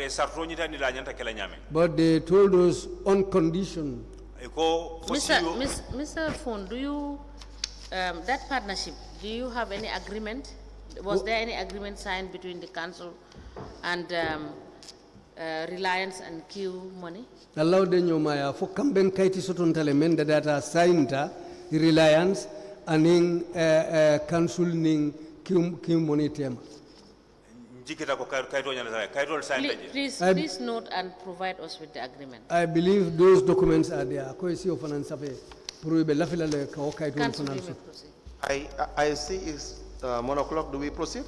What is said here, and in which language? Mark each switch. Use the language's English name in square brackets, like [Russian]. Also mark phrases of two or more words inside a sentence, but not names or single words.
[English] But they told us on condition. Mr. Foon, do you, that partnership, do you have any agreement? Was there any agreement signed between the council and Reliance and Q Money? [Mandingo] Allah de nyomaya fo kamben kaiti soton tale men da data signta Reliance and council ning Q Money tema. [English] Please note and provide us with the agreement. I believe those documents are there. I see it's 1 o'clock. Do we proceed?